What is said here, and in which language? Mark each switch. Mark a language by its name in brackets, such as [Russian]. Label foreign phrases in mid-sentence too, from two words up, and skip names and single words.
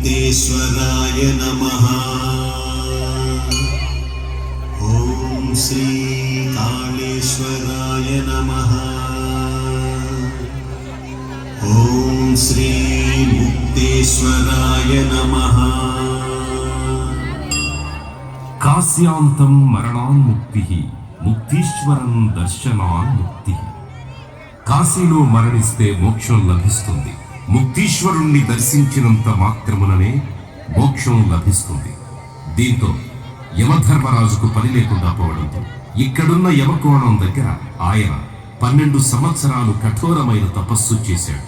[Sanskrit] मुक्तेश्वराय नमः। ॐ श्री कालेश्वराय नमः। ॐ श्री मुक्तेश्वराय नमः। कास्यांतं मरणान् मुक्तिः मुक्तीश्वरं दर्शनान् मुक्तिः। [Telugu] కాశీలో మరణిస్తే మోక్షం లభిస్తుంది. ముక్తీశ్వరుణ్ణి దర్శించినంత మాత్రముననే మోక్షం లభిస్తుంది. దీంతో యమధర్మరాజుకు పని లేకుండా పోవడంతో ఇక్కడున్న యమకోణం దగ్గర ఆయన 12 సంవత్సరాలు కఠోరమైన తపస్సు చేశాడు.